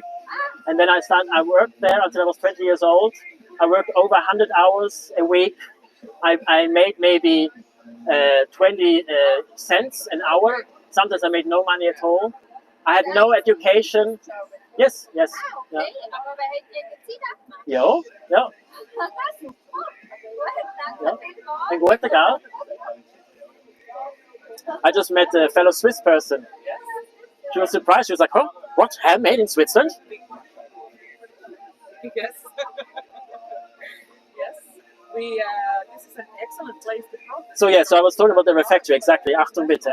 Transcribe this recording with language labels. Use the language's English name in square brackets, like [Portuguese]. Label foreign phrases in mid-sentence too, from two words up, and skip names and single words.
[English] And then I worked there until I was 20 years old. I worked over 100 hours a week. I made maybe 20 cents an hour. Sometimes I made no money at all. I had no education. Yes, yes. [Norwegian] Ja. Jo, ja. Ja. En god dag. [English] I just met a fellow Swiss person. She was surprised. She was like, "Oh, what? Handmade in Switzerland?" Yes. Yes. This is an excellent place to protest. So yeah, so I was talking about the refectory, exactly. [German] Achtung bitte.